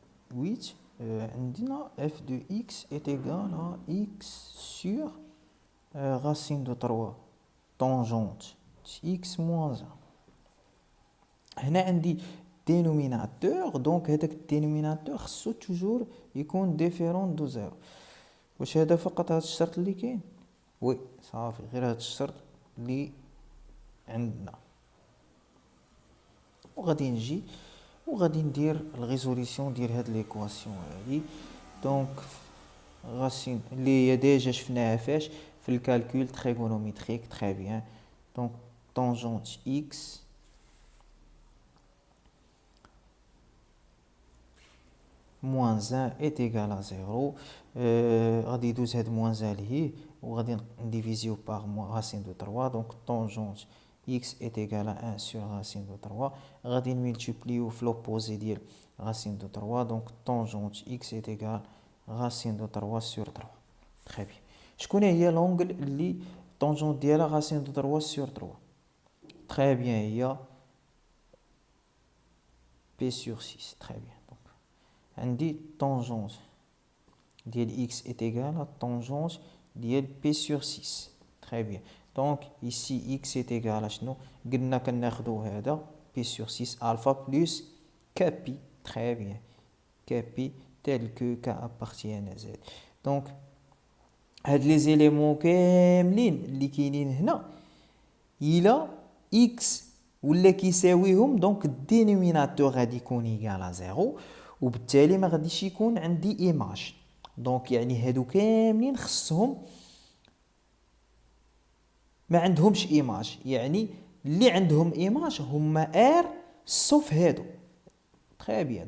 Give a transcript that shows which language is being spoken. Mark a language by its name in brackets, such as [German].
[French] 8 عندنا f de x est égal à x sur racine de 3 tangente x moins 1. [Arabic] هنا عندي دينوميناتور، دونك هذاك الدينوميناتور خصو توجور يكون ديفيرون دو زيرو. واش هذا فقط هذا الشرط اللي كاين؟ وي صافي، غير هذا الشرط اللي عندنا. وغادي نجي وغادي ندير الريزوليسيون ديال هاد ليكواسيون هادي. دونك غاسين اللي هي ديجا شفناها فاش في الكالكول تريغونوميتريك. [French] تري بيان. [Arabic] دونك [French] طونجونت اكس moins 1 est égal à 0. [Arabic] غادي يدوز هاد moins 1 لهيه، وغادي نديفيزيو باغ racine de 3. دونك [French] طونجونت x est égal à 1 sur racine de 3. [Arabic] غادي نملتيبليو في لوبوزي ديال racine de 3. [French] دونك طونجونت x est égal racine de 3 sur 3. تري بيان. [Arabic] شكون هي لونغل اللي طونجونت ديالها [French] racine de 3 sur 3؟ [Arabic] تري بيان، هي p sur 6. [French] تري بيان. [Arabic] عندي [French] طونجونس ديال x est égal à طونجونس ديال p sur 6. très bien. donc ici x est égal à شنو؟ [Arabic] قلنا كناخدو هذا [French] p sur 6 alpha plus kp. très bien. kp tel que k appartient à z. donc [Arabic] هاد لي زيليمون كاملين اللي كاينين هنا الى x ولا كيساويهم، دونك الدينوميناتور غادي يكون ايكال ا 0، وبالتالي ما غاديش يكون عندي ايماج. دونك يعني هادو كاملين خصهم ما عندهمش ايماج، يعني اللي عندهم ايماج هما ار صوف هادو. تري بيان.